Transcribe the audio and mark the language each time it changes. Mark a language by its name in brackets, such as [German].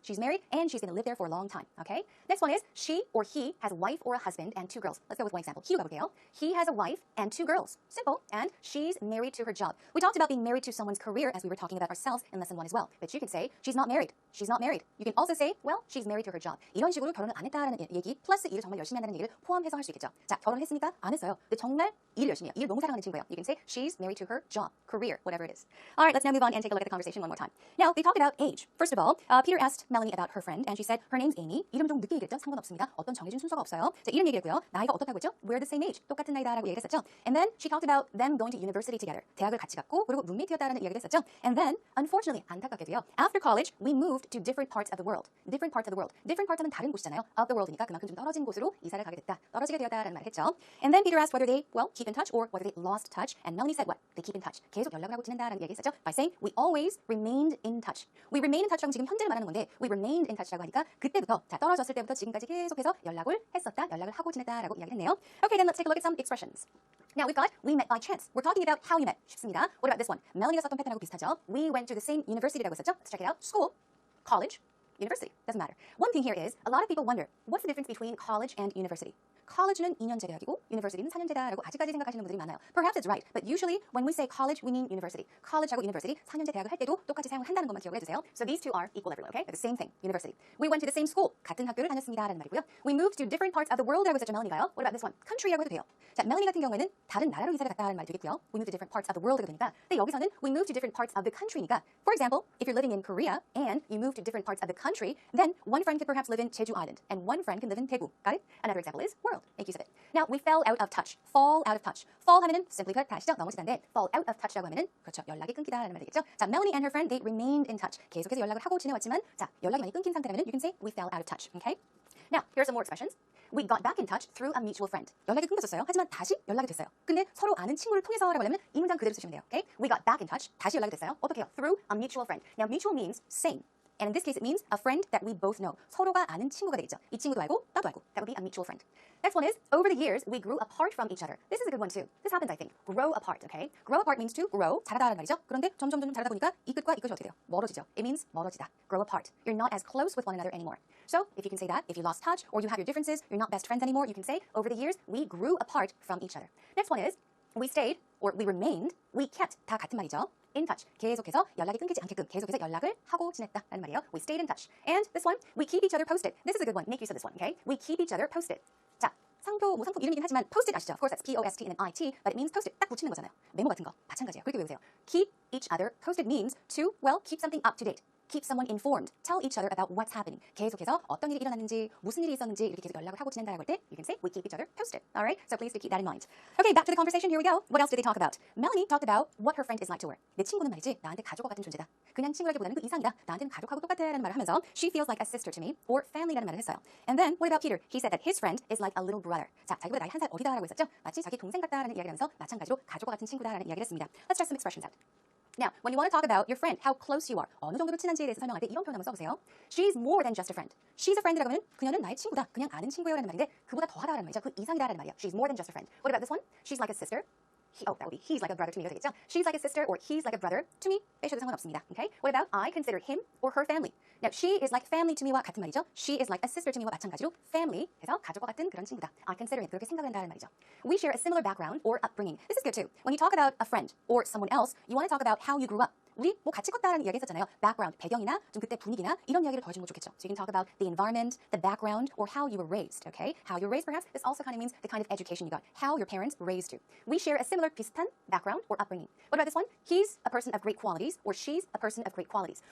[English] She's married and she's going to live there for a long time, okay? Next one is, she or he has a wife or a husband and 2 girls. Let's go with one example. [Korean] 히로 가볼게요. [English] He has a wife and 2 girls. Simple. And she's married to her job. We talked about being married to someone's career as we were talking about ourselves in lesson 1 as well. But you could say, she's not married. She's not married. You can also say, well, she's married to her job. [Korean] 이런 식으로 결혼을 안 했다라는 얘기, 플러스 일을 정말 열심히 한다는 얘기를 포함해서 할 수 있겠죠. 자, 결혼했습니까? 안 했어요. 근데 정말 일을 열심히 해요. 일을 너무 사랑하는 친구예요. [English] You can say, she's married to her job, career, whatever it is. All right, let's now move on and take a look at the conversation one more time. Now, they talked about age. First of all, Peter asked Melanie about her friend, and she said, her name's Amy. [Korean] 이름 좀 늦게 얘기했죠? 상관없습니다. 어떤 정해진 순서가 없어요. 자, 이름 얘기했고요. 나이가 어떻다고 했죠? [English] We're the same age. [Korean] 똑같은 나이다라고 얘기했었죠. [English] And then she talked about them going to university together. [Korean] 대학을 같이 갔고, 그리고 룸메이트였다라는 이야기를 했었죠. [English] And then, unfortunately, [Korean] 안타깝게도요. [English] After college, we moved to different parts of the world. Different parts of the world. [Korean] Different parts 하면 다른 곳이잖아요. Of the world이니까 그만큼 좀 떨어진 곳으로 이사를 가게 됐다. 떨어지게 되었다라는 말을 했죠. [English] And then Peter asked whether they, well, keep in touch or whether they lost touch. And Melanie said what? They keep in touch. [Korean] 계속 연락을 하고 지낸다라는 얘기했었죠. [English] By saying we always remained in touch. We remain in touch [Korean] 라고 지금 현재를 말하는 건데 [English] we remained in touch [Korean] 라고 하니까 그때부터 자 떨어졌을 때부터 지금까지 계속해서 연락을 했었다. 연락을 하고 지냈다라고 이야기를 했네요. [English] Okay, then let's take a look at some expressions. Now we've got we met by chance. We're talking about how you met. 쉽습니다. What about this one? [Korean] 멜로니가 썼던 패턴하고 비슷하죠. [English] We went to the same university라고 했었죠. Let's check it out. School, college, university. Doesn't matter. One thing here is a lot of people wonder what's the difference between college and university. [Korean] College는 2년제 대학이고 university는 4년제다라고 아직까지 생각하시는 분들이 많아요. [English] Perhaps it's right, but usually when we say college, we mean university. [Korean] College하고 university, 4년제 대학을 할 때도 똑같이 사용을 한다는 것만 기억을 해주세요. [English] So these two are equal everywhere, okay? They're the same thing, university. We went to the same school, [Korean] 같은 학교를 다녔습니다라는 말이고요. [English] We moved to different parts of the world라고 [Korean] 했었죠, 멜로니가요. [English] What about this one? [Korean] Country라고 해도 돼요. 자, 멜로니 같은 경우에는 다른 나라로 이사를 갔다는 말이 되겠고요. We moved to different parts of the world가 되니까. 근데 여기서는 we moved to different parts of the country니까. [English] For example, if you're living in Korea and you move to different parts of the country, then one friend could perhaps live in Jeju Island and one friend can live in Daegu. Got it? Another example is world. Make use of it. Now, we fell out of touch. Fall out of touch. Fall 하면은 simply put, [Korean] 다 아시죠? 넘어지다인데 fall out of touch라고 하면은 그렇죠. 연락이 끊기다라는 말이 되겠죠. [English] 자, Melanie and her friend, they remained in touch. [Korean] 계속해서 연락을 하고 지내왔지만 자, 연락이 많이 끊긴 상태라면 [English] you can say we fell out of touch. Okay? Now, here are some more expressions. We got back in touch through a mutual friend. [Korean] 연락이 끊겼었어요. 하지만 다시 연락이 됐어요. 근데 서로 아는 친구를 통해서라고 하려면 이 문장 그대로 쓰시면 돼요. [English] Okay? We got back in touch. [Korean] 다시 연락이 됐어요. 어떻게요? [English] Through a mutual friend. Now, mutual means same. And in this case, it means a friend that we both know. [Korean] 서로가 아는 친구가 되겠죠. 이 친구도 알고, 나도 알고. [English] That would be a mutual friend. Next one is, over the years, we grew apart from each other. This is a good one too. This happens, I think. Grow apart, okay? Grow apart means to grow, [Korean] 자라다라는 말이죠. 그런데 점점 자라다 보니까 이 끝과 이 끝이 어떻게 돼요? 멀어지죠. [English] It means 멀어지다. Grow apart. You're not as close with one another anymore. So, if you can say that, if you lost touch or you have your differences, you're not best friends anymore, you can say, over the years, we grew apart from each other. Next one is, we stayed, or we remained, we kept, [Korean] 다 같은 말이죠. [English] In touch. [Korean] 계속해서 연락이 끊기지 않게끔 계속해서 연락을 하고 지냈다라는 말이에요. [English] We stayed in touch. And this one, we keep each other posted. This is a good one. Make use of this one, okay? We keep each other posted. [Korean] 자, 상표 이름이긴 하지만 post-it 아시죠? [English] Of course, that's P-O-S-T and then I-T, but it means post-it. [Korean] 딱 붙이는 거잖아요. 메모 같은 거. 마찬가지예요. 그렇게 외우세요. [English] Keep each other posted means to, well, keep something up to date. Keep someone informed. Tell each other about what's happening. [Korean] 계속해서 어떤 일이 일어났는지, 무슨 일이 있었는지 이렇게 계속 연락을 하고 지낸다라고 할 때 [English] you can say we keep each other posted. All right? So please do keep that in mind. Okay, back to the conversation. Here we go. What else did they talk about? Melanie talked about what her friend is like to her. [Korean] 내 친구는 말이지 나한테 가족과 같은 존재다. 그냥 친구라기보다는 그 이상이다. 나한테는 가족하고 똑같다라는 말을 하면서 [English] she feels like a sister to me or family [Korean] 라는 말을 했어요. [English] And then what about Peter? He said that his friend is like a little brother. [Korean] 자, 자기보다 나이 한 살 어리다라고 했었죠? 마치 자기 동생 같다라는 이야기를 하면서 마찬가지로 가족과 같은 친구다라는 이야기를 했습니다. [English] Let's try some expressions out. Now, when you want to talk about your friend, how close you are, [Korean] 어느 정도로 친한지에 대해서 설명할 때 이런 표현 한번 써보세요. [English] She's more than just a friend. She's a friend [Korean] 이라고 하면 그녀는 나의 친구다, 그냥 아는 친구예요라는 말인데 그보다 더하다라는 말이죠. 그 이상이다라는 말이야. [English] She's more than just a friend. What about this one? She's like a sister. That would be he's like a brother to me가 되겠죠. She's like a sister or he's like a brother to me. [Korean] 빼셔도 상관없습니다. Okay? [English] What about I consider him or her family? Now, she is like family to me와 같은 말이죠. [Korean] She is like a sister to me와 마찬가지로 family 해서 가족과 같은 그런 친구다. [English] I consider him. [Korean] 그렇게 생각한다는 말이죠. [English] We share a similar background or upbringing. This is good too. When you talk about a friend or someone else, you want to talk about how you grew up. [Korean] 우리 뭐 같이 컸다라는 이야기 했었잖아요. background, 배경이나 좀 그때 분위기나 이런 이야기를 더해주면 좋겠죠. [English] So you can talk about the environment, the background, or how you were raised, okay? How you were raised, perhaps, this also kind of means the kind of education you got. How your parents raised you. We share a similar 비슷한 background or upbringing. What about this one? He's a person of great qualities, or she's a person of great qualities.